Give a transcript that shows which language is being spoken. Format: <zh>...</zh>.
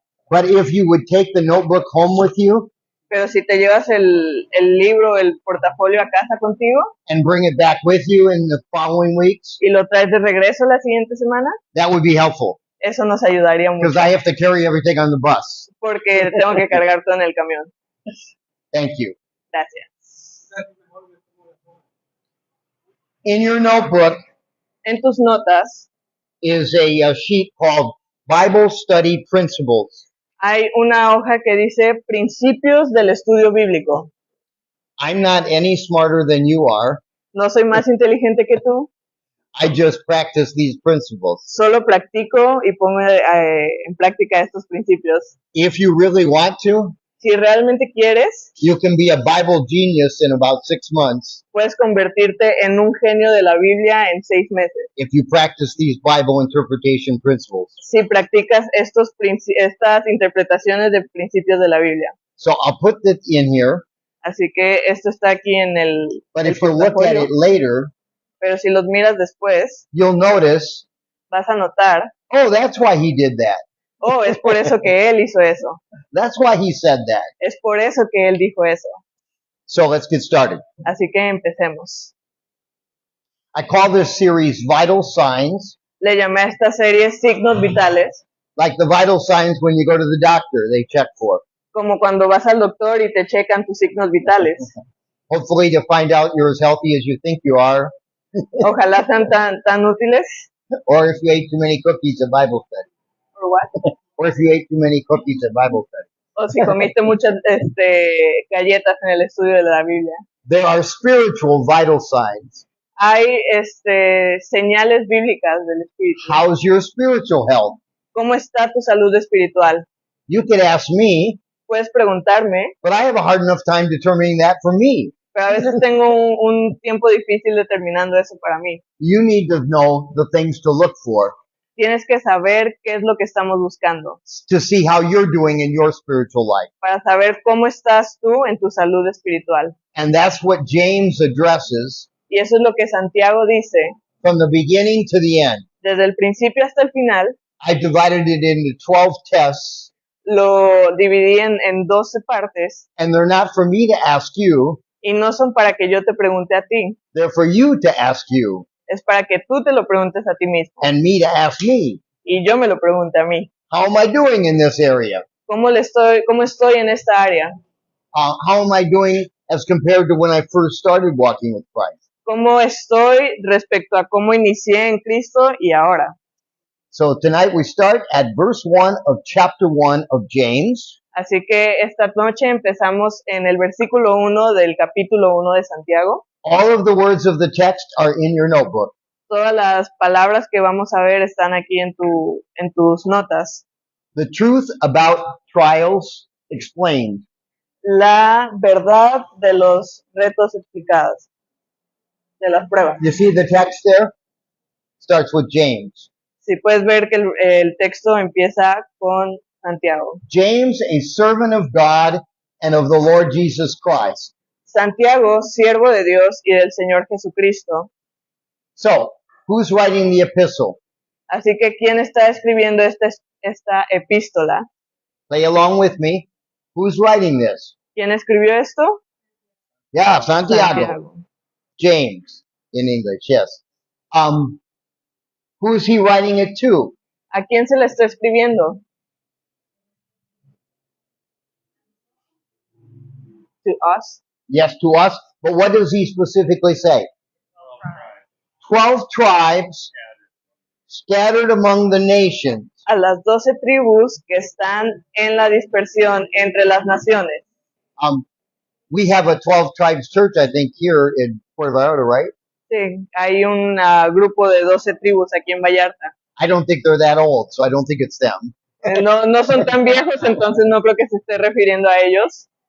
<en>but if you would take the notebook home with you</en> <es>pero si te llevas el libro, el portafolio a casa contigo</es> <en>and bring it back with you in the following weeks,</en> <es>y lo traes de regreso la siguiente semana,</es> <en>that would be helpful</en> <es>eso nos ayudaría</es> <en>because</en> <es>mucho,</es> <en>I have to carry everything on the bus.</en> <es>porque tengo que cargar todo en el camión.</es> <en>Thank you.</en> <es>Gracias.</es> <en>In your notebook</en> <es>En tus notas</es> <en>is a sheet called Bible Study Principles.</en> <es>hay una hoja que dice Principios del Estudio Bíblico.</es> <en>I'm not any smarter than you are.</en> <es>No soy más inteligente que tú,</es> <en>I just practice these principles.</en> <es>solo practico y pongo en práctica estos principios.</es> <en>If you really want to,</en> <es>Si realmente quieres,</es> <en>you can be a Bible genius in about 6 months</en> <es>puedes convertirte en un genio de la Biblia en 6 meses.</es> <en>if you practice these Bible interpretation principles.</en> <es>Si practicas estas interpretaciones de principios de la Biblia.</es> <en>So I'll put that in here,</en> <es>Así que esto está aquí en el</es> <en>but</en> <es>el</es> <en>if you look at</en> <es>portafolio,</es> <en>it later,</en> <es>pero si los miras después,</es> <en>you'll notice,</en> <es>vas a notar,</es> <en>oh, that's why he did that.</en> <es>oh, es por eso que él hizo eso.</es> <en>That's why he said that.</en> <es>Es por eso que él dijo eso.</es> <en>So let's get started.</en> <es>Así que empecemos.</es> <en>I call this series Vital Signs,</en> <es>Le llamé a esta serie Signos Vitales,</es> <en>like the vital signs when you go to the doctor, they check for.</en> <es>como cuando vas al doctor y te checan tus signos vitales.</es> <en>Hopefully to find out you're as healthy as you think you are,</en> <es>Ojalá sean tan útiles.</es> <en>or if you ate too many cookies at Bible study, Or what? or if you ate too many cookies at Bible study.</en> <es>O si comiste muchas galletas en el estudio de la Biblia.</es> <en>There are spiritual vital signs.</en> <es>Hay señales bíblicas del espíritu.</es> <en>How's your spiritual health?</en> <es>¿Cómo está tu salud espiritual?</es> <en>You could ask me,</en> <es>Puedes preguntarme,</es> <en>but I have a hard enough time determining that for me.</en> <es>pero a veces tengo un tiempo difícil determinando eso para mí.</es> <en>You need to know the things to look for</en> <es>Tienes que saber qué es lo que estamos buscando,</es> <en>to see how you're doing in your spiritual life.</en> <es>para saber cómo estás tú en tu salud espiritual.</es> <en>And that's what James addresses</en> <es>Y eso es lo que Santiago dice,</es> <en>from the beginning to the end.</en> <es>desde el principio hasta el final.</es> <en>I've divided it into 12 tests,</en> <es>Lo dividí en 12 partes</es> <en>and they're not for me to ask you,</en> <es>y no son para que yo te pregunte a ti,</es> <en>they're for you to ask you,</en> <es>es para que tú te lo preguntes a ti mismo</es> <en>and me to ask me.</en> <es>y yo me lo pregunte a mí.</es> <en>How am I doing in this area?</en> <es>¿Cómo estoy en esta área?</es> <en>How am I doing as compared to when I first started walking with Christ?</en> <es>¿Cómo estoy respecto a cómo inicié en Cristo y ahora?</es> <en>So tonight we start at verse 1 of chapter 1 of James.</en> <es>Así que esta noche empezamos en el versículo 1 del capítulo 1 de Santiago.</es> <en>All of the words of the text are in your notebook.</en> <es>Todas las palabras que vamos a ver están aquí en tus notas.</es> <en>The truth about trials explained.</en> <es>La verdad de los retos explicados, de las pruebas.</es> <en>You see the text there? Starts with James.</en> <es>Si puedes ver que el texto empieza con Santiago.</es> <en>James, a servant of God and of the Lord Jesus Christ.</en> <es>Santiago, siervo de Dios y del Señor Jesucristo.</es> <en>So, who's writing the epistle?</en> <es>Así que, ¿quién está escribiendo esta epístola?</es> <en>Play along with me. Who's writing this?</en> <es>¿Quién escribió esto?</es> <en>Yeah, Santiago. James, in English, yes. Who is he writing it to?</en> <es>¿A quién se le está escribiendo?</es> <en>To us. Yes, to us. But what does he specifically say? 12 tribes scattered among the nations.</en> <es>A las 12 tribus que están en la dispersión entre las naciones.</es> <en>We have a 12 tribes church, I think, here in Puerto Vallarta, right?</en> <es>Sí, hay un grupo de 12 tribus aquí en Vallarta.</es> <en>I don't think they're that old, so I don't think it's them.</en> <es>No son tan viejos, entonces no creo que se esté refiriendo a ellos.</es>